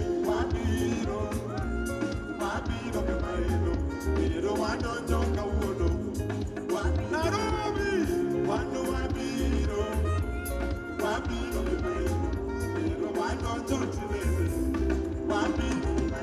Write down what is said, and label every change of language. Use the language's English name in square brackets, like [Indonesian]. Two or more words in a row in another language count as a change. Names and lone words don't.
[Luo (Kenya and Tanzania)] Wabiro, wabiro, wabiro, [English] why don't you go? [Luo (Kenya and Tanzania)] Nairobi, wando wabiro, wabiro, wabiro, [English] why don't you [Luo (Kenya and Tanzania)] wabiro?